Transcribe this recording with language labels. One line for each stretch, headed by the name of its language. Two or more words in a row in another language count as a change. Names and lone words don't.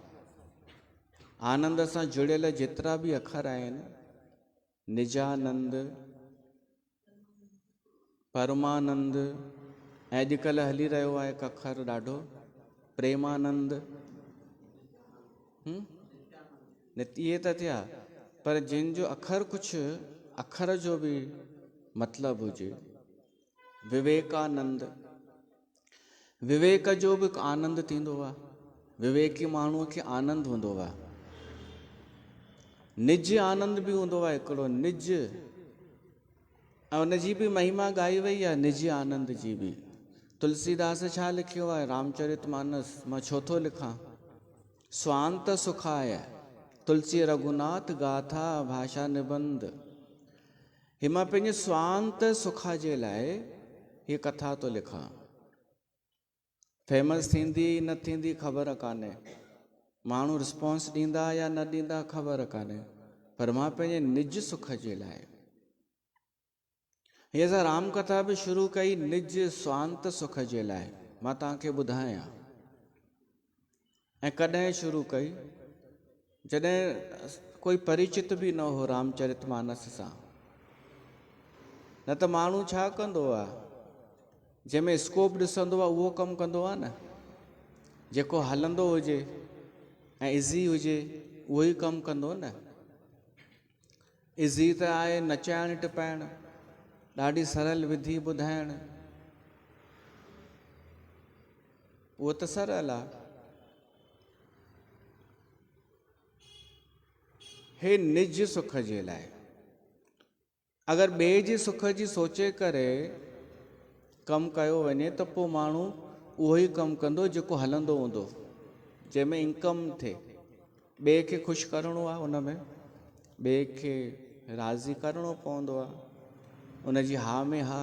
Sindhi: आनंद सां जुड़ियल जेतिरा बि अखर आहिनि, निजानंद, परमानंद, ऐं अॼुकल्ह हली रहियो आहे हिकु अखर ॾाढो प्रेमानंद, इहे त थिया। पर जिन जो अखर कुझु अखर जो बि मतिलबु हुजे, विवेकानंद, विवेक जो बि आनंद थींदो आहे। विवेकी माण्हूअ खे आनंद हूंदो आहे। निज आनंद बि हूंदो आहे हिकिड़ो, निज, ऐं उनजी बि महिमा ॻाई वई आहे, निज आनंद जी बि। तुलसीदास छा लिखियो आहे रामचरितमानस मां छो थो लिखां,
Awadhi: स्वांत सुखाय तुलसी रघुनाथ गाथा भाषा निबंध।
Sindhi: ही मां पंहिंजे स्वांत सुखा जे लाइ हीअ कथा थो लिखां। फेमस थींदी न थींदी ख़बर कान्हे, माण्हू रिस्पॉन्स ॾींदा या न ॾींदा ख़बर कान्हे, पर मां पंहिंजे निज सुख जे लाइ हीअ असां राम कथा बि शुरू कई, निज स्वांत सुख जे लाइ। मां तव्हांखे ॿुधायां ऐं कॾहिं शुरू कई, जॾहिं कोई परिचित बि न हो रामचरितमानस सां। न त माण्हू छा कंदो आहे, जंहिंमें स्कोप ॾिसंदो आहे उहो कमु कंदो आहे न, जेको हलंदो हुजे ऐं इज़ी हुजे उहो ई कमु कंदो न। इज़ी त आहे नचाइण टिपाइण, ॾाढी सरल विधि ॿुधाइण, उहो त सरल आहे। हे निज सुख जे लाइ, अगरि ॿिए जे सुख जी सोचे करे कमु कयो वञे त पोइ माण्हू उहो ई कमु कंदो जेको हलंदो हूंदो, जंहिंमें इनकम थिए। ॿिए खे ख़ुशि करिणो आहे, उन में ॿिए खे राज़ी करिणो पवंदो आहे, उनजी हा में हा।